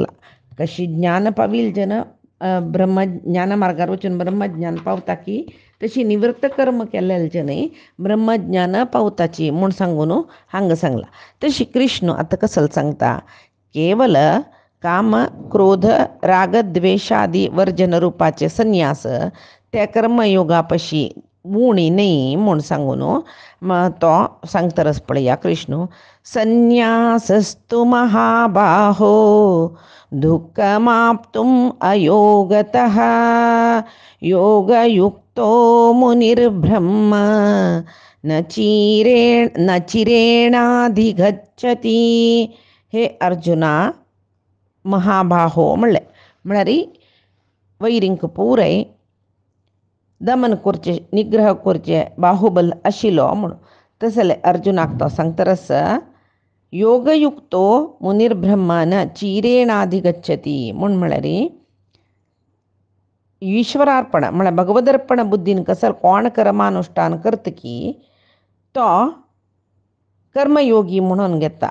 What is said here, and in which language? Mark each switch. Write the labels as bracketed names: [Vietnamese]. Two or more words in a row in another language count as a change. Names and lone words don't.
[Konkani] कशी ज्ञान पावील जन ब्रह्मज्ञान मार्गार वचून ब्रह्मज्ञान पावता की तशी निवृत्त कर्म केल्लेले जनय ब्रह्मज्ञान पावताची म्हूण सांगून हांगा सांगला. तशी कृष्ण आतां कसल सांगता केवल काम क्रोध राग द्वेषादी वर्जन रुपाचे संन्यास त्या कर्मयोगा पशी उणी न्ही म्हूण सांगून तो सांगतरस पळया कृष्ण. [Sanskrit] संन्यासस्तु महाबाहो दुःखमाप्तुम् अयोगतः योगयुक्तो मुनिर्ब्रह्म न चिरेणाधिगच्छति. [Konkani] हे अर्जुना महाबाहो म्हळ्यार वैरींक पुराय दमन करचें निग्रह करचें बाहुबल आशिल्लो म्हूण. तसले अर्जुनाक तो सांगतरस [Sanskrit] योगयुक्तो मुनिर्ब्रह्मान चिरेणाधिगच्छति [Konkani] म्हूण म्हळ्यार ईश्वरार्पण म्हळ्यार भगवदर्पण बुद्धीन कसल कोण कर्मानुश्ठान करतकी तो कर्मयोगी म्हणून घेता.